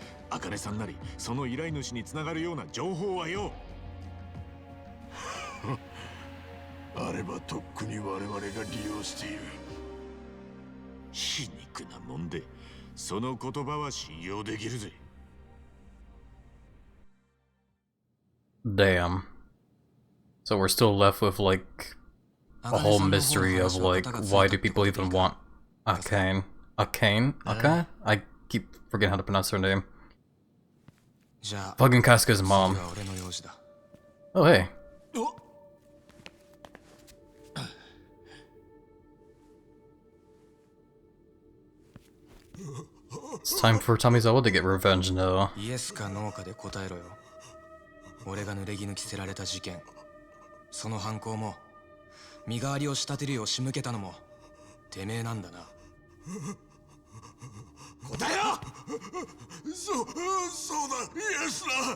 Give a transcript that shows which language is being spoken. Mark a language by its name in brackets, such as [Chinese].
[Japanese] 茜さんなりその依頼主に繋がるような情報はよ。あればとっくに我々が利用している。皮肉なもんで。その言葉は信用できるぜ。 [English] Damn. So we're still left with like a whole mystery of like why do people even want Akane? Akane? Akane? I keep forgetting how to pronounce her name. Fucking Casca's mom. Oh hey. It's time for Tamizawa to get revenge now. [Japanese] イエスかノーかで答えろよ。俺が濡れ衣着せられた事件、その犯行も身代わりを仕立てるよう仕向けたのもてめえなんだな。答えろ！そうだ、イエスだ。